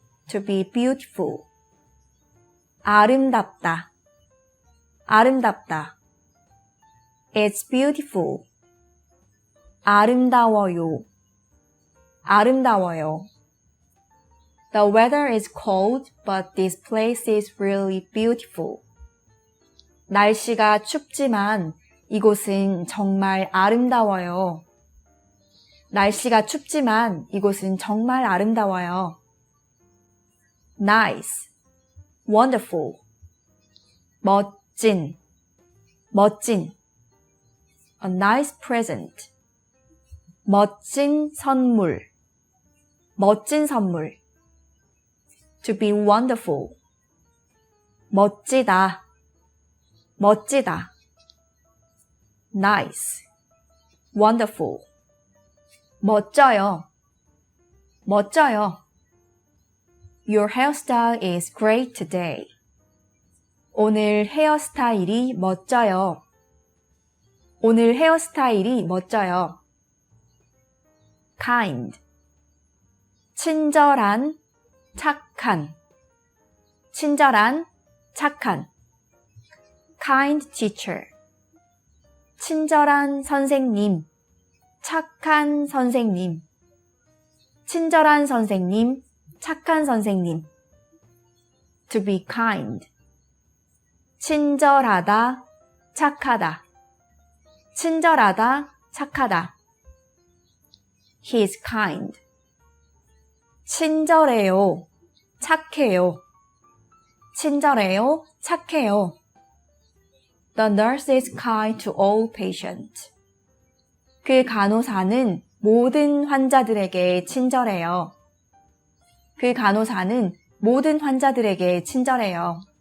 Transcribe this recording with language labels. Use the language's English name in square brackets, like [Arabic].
[English] to be beautiful. [Korean] 아름답다. 아름답다. [English] It's beautiful. [Korean] 아름다워요. 아름다워요. [English] The weather is cold, but this place is really beautiful. [Korean] 날씨가 춥지만 이곳은 정말 아름다워요. 날씨가 춥지만 이곳은 정말 아름다워요. [English] nice. wonderful. [Korean] 멋진. 멋진. [English] a nice present. [Korean] 멋진 선물. 멋진 선물. [English] to be wonderful. [Korean] 멋지다. 멋지다. [English] nice. wonderful. [Korean] 멋져요. 멋져요. [English] Your hairstyle is great today. [Korean] 오늘 헤어스타일이 멋져요. 오늘 헤어스타일이 멋져요. kind. 친절한, 착한. 친절한, 착한. [English] kind teacher. [Korean] 친절한 선생님, 착한 선생님. 친절한 선생님, 착한 선생님. [English] to be kind. [Korean] 친절하다, 착하다. 친절하다, 착하다. [English] He is kind. [Korean] 친절해요, 착해요. 친절해요, 착해요. [English] The nurse is kind to all patients. [Korean] 그 간호사는 모든 환자들에게 친절해요. 그 간호사는 모든 환자들에게 친절해요.